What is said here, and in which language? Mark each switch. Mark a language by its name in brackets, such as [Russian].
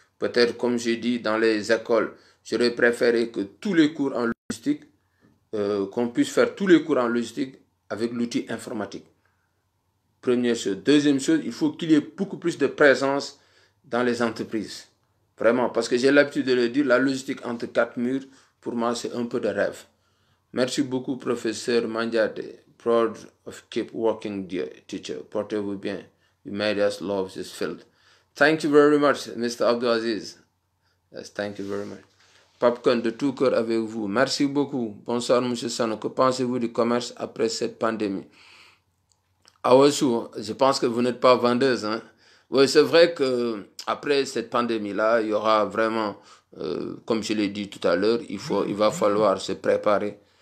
[French] Peut-être, comme j'ai dit, dans les écoles, j'aurais préféré que tous les cours en logistique, qu'on puisse faire tous les cours en logistique avec l'outil informatique. Première chose. Deuxième chose, il faut qu'il y ait beaucoup plus de présence dans les entreprises. Vraiment, parce que j'ai l'habitude de le dire, la logistique entre quatre murs, pour moi, c'est un peu de rêve. Merci beaucoup, professeur Mandiade. [English] Proud of keep working, dear teacher. [French] Portez-vous bien. [English] You made us love this field. Thank you very much, Mr. Abdelaziz. Yes, thank you very much. [French] Popcorn de tout cœur avec vous. Merci beaucoup. Bonsoir, monsieur Sano. Que pensez-vous du commerce après cette pandémie? Awassou, je pense que vous n'êtes pas vendeuse. Hein? Oui, c'est vrai que après cette pandémie-là, il y aura vraiment, comme je l'ai dit tout à l'heure, il va falloir se préparer.